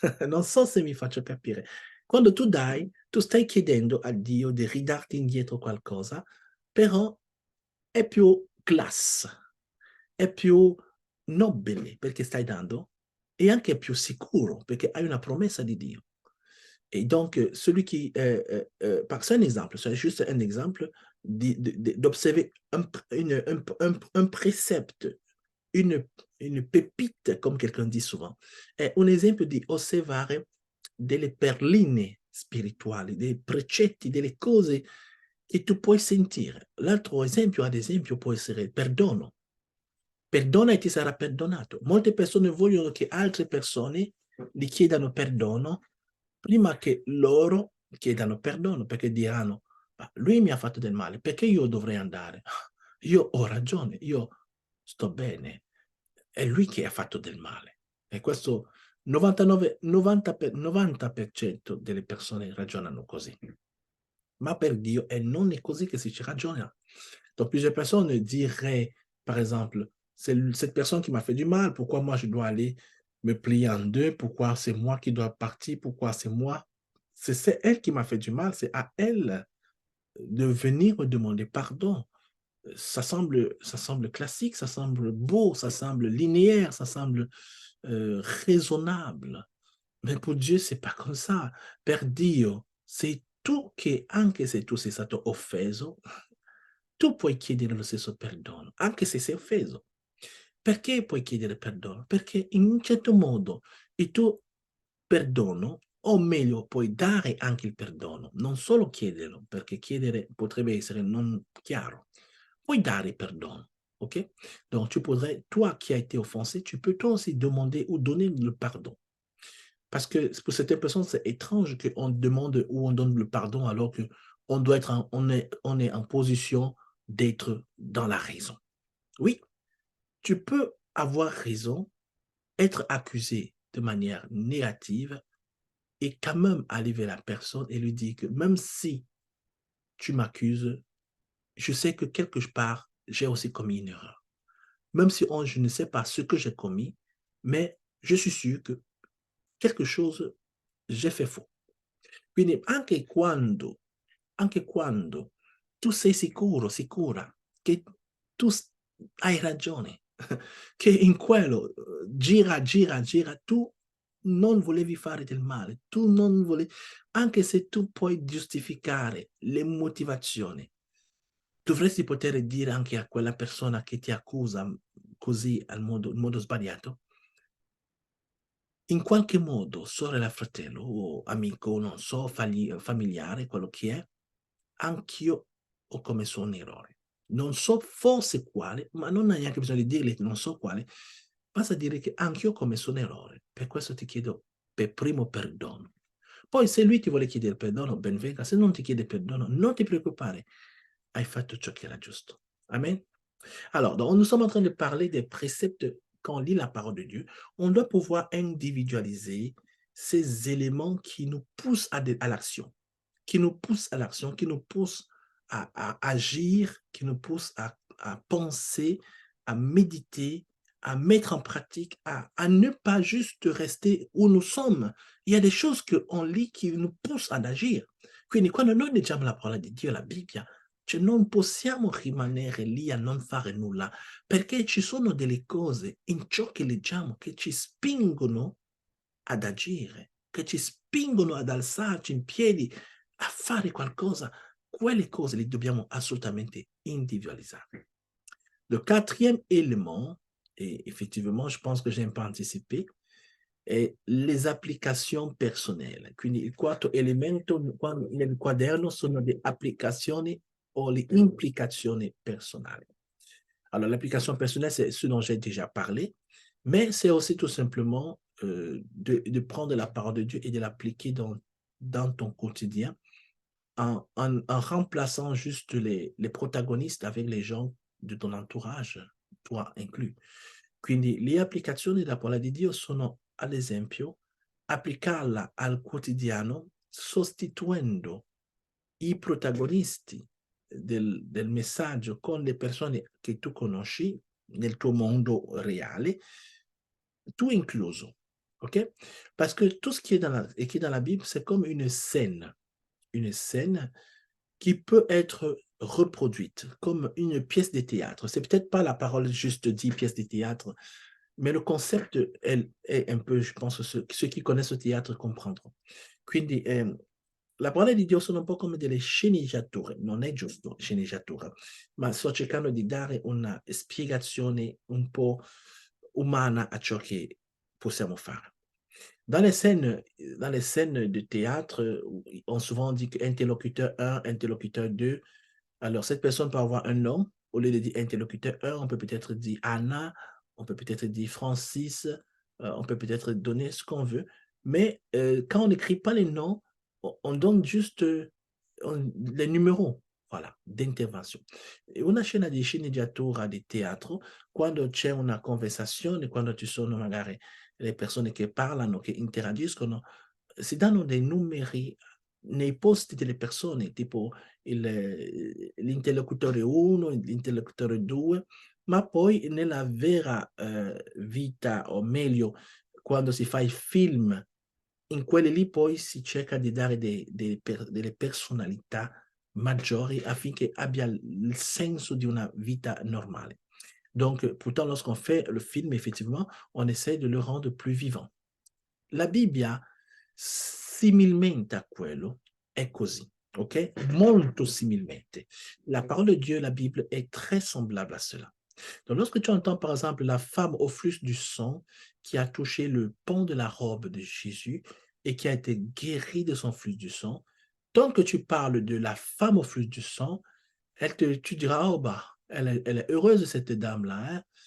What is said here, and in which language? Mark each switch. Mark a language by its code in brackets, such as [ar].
[it] Non so se mi faccio capire. Quando tu dai, tu stai chiedendo a Dio di ridarti indietro qualcosa, però è più classe, è più nobile perché stai dando e anche più sicuro perché hai una promessa di Dio. [fr] Et donc, celui qui, c'est un exemple, c'est juste un exemple d'observer un précepte, une, une pépite, comme quelqu'un dit souvent. [it] È un esempio di osservare delle perline spirituali, dei precetti, delle cose che tu puoi sentire. L'altro esempio, ad esempio, può essere il perdono. Perdona e ti sarà perdonato. Molte persone vogliono che altre persone gli chiedano perdono prima che loro chiedano perdono, perché diranno, ma lui mi ha fatto del male, perché io dovrei andare? Io ho ragione, io sto bene, è lui che ha fatto del male. E questo 99, 90% delle persone ragionano così. Ma per Dieu, et non est così che si ragiona. [fr] Donc plusieurs personnes diraient, par exemple, c'est cette personne qui m'a fait du mal, pourquoi moi je dois aller me plier en deux, pourquoi c'est moi qui dois partir, pourquoi c'est moi? C'est elle qui m'a fait du mal, c'est à elle de venir me demander pardon. Ça semble classique, ça semble beau, ça semble linéaire, ça semble raisonnable. Mais pour Dieu, c'est pas comme ça. [it] Per Dio, se tu che anche se tu sei stato offeso, tu puoi chiedere lo stesso perdono, anche se sei offeso. Perché puoi chiedere perdono? Perché in un certo modo il tuo perdono, o meglio, puoi dare anche il perdono, non solo chiederlo, perché chiedere potrebbe essere non chiaro. Puoi dare perdono, ok? [fr] Donc tu pourrais, toi qui as été offensé, tu peux toi aussi demander ou donner le pardon. Parce que pour certaines personnes, c'est étrange qu'on demande ou on donne le pardon alors qu'on doit être on est en position d'être dans la raison. Oui, tu peux avoir raison, être accusé de manière négative et quand même aller vers la personne et lui dire que même si tu m'accuses, je sais que quelque part, j'ai aussi commis une erreur. Même si je ne sais pas ce que j'ai commis, mais je suis sûr que quelque chose, j'ai fait faux. [it] Quindi anche quando tu sei sicuro, sicura che tu hai ragione, che in quello gira, gira, gira, tu non volevi fare del male, tu non volevi, anche se tu puoi giustificare le motivazioni, dovresti poter dire anche a quella persona che ti accusa così in modo sbagliato, in qualche modo, sorella, fratello o amico, non so, familiare, quello che è, anch'io ho commesso un errore. Non so forse quale, ma non hai neanche bisogno di dirgli che non so quale, basta dire che anch'io ho commesso un errore. Per questo ti chiedo per primo perdono. Poi se lui ti vuole chiedere perdono, ben venga. Se non ti chiede perdono, non ti preoccupare. Hai fatto ciò che era giusto. Amen. [fr] Alors, donc, nous sommes en train de parler des préceptes quand on lit la parole de Dieu. On doit pouvoir individualiser ces éléments qui nous poussent à l'action, qui nous poussent à l'action, qui nous poussent à agir, qui nous poussent à penser, à méditer, à mettre en pratique, à ne pas juste rester où nous sommes. Il y a des choses qu'on lit qui nous poussent [it] ad agire. Quindi quando noi leggiamo la parola di Dio, la Bibbia, cioè non possiamo rimanere lì a non fare nulla, perché ci sono delle cose in ciò che leggiamo che ci spingono ad agire, che ci spingono ad alzarci in piedi, a fare qualcosa. Quelle cose le dobbiamo assolutamente individualizzare. [fr] Le quatrième élément, et effectivement, je pense que j'ai un peu anticipé, è les applications personnelle. [it] Quindi il quarto elemento nel quaderno sono le applicazioni o le implicazioni personnelles. [fr] Alors, l'application personnelle, c'est ce dont j'ai déjà parlé, mais c'est aussi tout simplement de prendre la parole de Dieu et de l'appliquer dans ton quotidien en remplaçant juste les protagonistes avec les gens de ton entourage, toi inclus. [it] Quindi le applicazioni della parola di Dio sono, ad esempio, applicarla al quotidiano sostituendo i protagonisti del messaggio con le persone che tu conosci nel tuo mondo reale, tout incluso. OK? [fr] Parce que tout ce qui est écrit dans la Bible, c'est comme une scène qui peut être reproduite comme une pièce de théâtre. C'est peut-être pas la parole juste dit pièce de théâtre, mais le concept è un peu, je pense, ceux qui connaissent le théâtre comprendront. [it] Quindi la parola di Dio sono un po' come delle sceneggiature, non è giusto sceneggiatura, ma sto cercando di dare una spiegazione un po' umana a ciò che possiamo fare. [fr] Dans les scènes de théâtre, on souvent dit que interlocuteur 1, interlocuteur 2. Alors, cette personne peut avoir un nom. Au lieu de dire interlocuteur 1, on peut peut-être dire Anna, on peut peut-être dire Francis, on peut peut-être donner ce qu'on veut. Mais quand on n'écrit pas les noms, on donne juste les numéros, voilà, d'intervention. [it] E una scena di sceneggiatura di teatro, quando c'è una conversazione, quando ci sono magari le persone che parlano, che interagiscono, si danno dei numeri nei posti delle persone, tipo l'interlocutore 1, l'interlocutore 2, ma poi nella vera vita, o meglio, quando si fa i film, in quelli lì poi si cerca di dare delle personalità maggiori affinché abbia il senso di una vita normale. [fr] Donc, pourtant, lorsqu'on fait le film, effectivement, on essaie de le rendre plus vivant. [it] La Bibbia, similmente a quello, è così, ok? Molto similmente. [fr] La parole de Dieu, la Bible, est très semblable à cela. Donc, lorsque tu entends, par exemple, la femme au flux du sang qui a touché le pan de la robe de Jésus et qui a été guérie de son flux du sang, tant que tu parles de la femme au flux du sang, tu diras, oh bah, elle est heureuse, cette dame-là, hein?